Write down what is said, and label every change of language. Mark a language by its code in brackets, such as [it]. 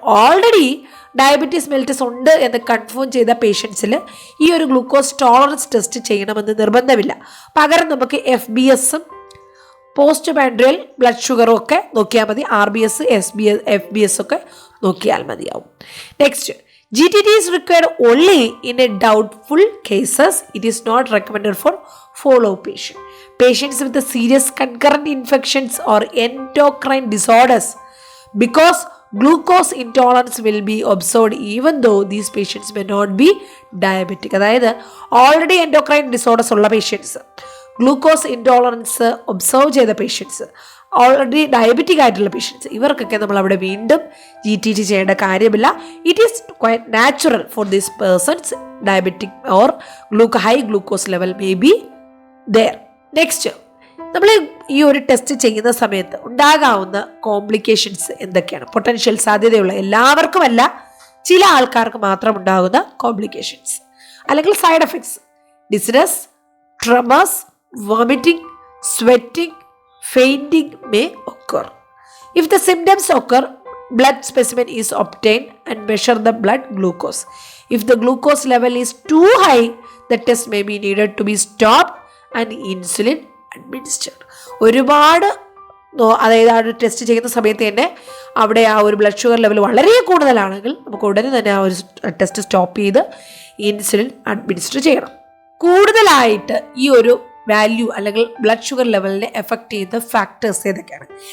[ml] Already diabetes mellitus ഉണ്ട് എന്ന് confirm ചെയ്ത പേഷ്യൻസിൽ ഈ ഒരു ഗ്ലൂക്കോസ് ടോളറൻസ് ടെസ്റ്റ് ചെയ്യണമെന്ന് നിർബന്ധമില്ല. പകരം നമുക്ക് FBS-ഉം പോസ്റ്റ് പാൻഡ്രിയൽ ബ്ലഡ് ഷുഗറും ഒക്കെ നോക്കിയാൽ മതി. RBS, FBS ഒക്കെ നോക്കിയാൽ മതിയാവും. [en] Next, GTT is required only in a doubtful cases. It is not recommended for follow patient. Patients with the serious concurrent infections or endocrine disorders, because glucose intolerance will be observed even though these patients may not be diabetic. [ml] അതായത് already endocrine disorders ഉള്ള patients, glucose intolerance observe ചെയ്ത patients, already diabetic ആയിട്ടുള്ള patients, ഇവർക്കൊക്കെ നമ്മൾ അവിടെ വീണ്ടും GTT ചെയ്യേണ്ട കാര്യമില്ല. [en] It is quite natural for these persons. Diabetic or high glucose level may be there. [ml] Next, നമ്മൾ ഈ ഒരു ടെസ്റ്റ് ചെയ്യുന്ന സമയത്ത് ഉണ്ടാകാവുന്ന കോംപ്ലിക്കേഷൻസ് എന്തൊക്കെയാണ്? പൊട്ടൻഷ്യൽ സാധ്യതയുള്ള, എല്ലാവർക്കുമല്ല, ചില ആൾക്കാർക്ക് മാത്രം ഉണ്ടാകുന്ന കോംപ്ലിക്കേഷൻസ് അല്ലെങ്കിൽ side effects: ഡിസ്നസ്, ട്രെമേഴ്സ്, [en] vomiting, sweating, fainting may occur. If the symptoms occur, blood specimen is obtained and measure the blood glucose. If the glucose level is too high, the test may be needed to be stopped and insulin administered. [ml] ഒരുപാട് അതായത് ആ ഒരു test ചെയ്യുന്ന സമയത്ത് തന്നെ അവിടെ ആ ഒരു ബ്ലഡ് ഷുഗർ ലെവൽ വളരെ കൂടുതലാണെങ്കിൽ നമുക്ക് ഉടനെ തന്നെ ആ ഒരു ടെസ്റ്റ് സ്റ്റോപ്പ് ചെയ്ത് ഇൻസുലിൻ അഡ്മിനിസ്റ്റർ ചെയ്യണം. കൂടുതലായിട്ട് ഈ ഒരു വാല്യൂ അല്ലെങ്കിൽ ബ്ലഡ് ഷുഗർ ലെവലിനെ എഫക്റ്റ് ചെയ്യുന്ന ഫാക്ടേഴ്സ് ഏതൊക്കെയാണ്?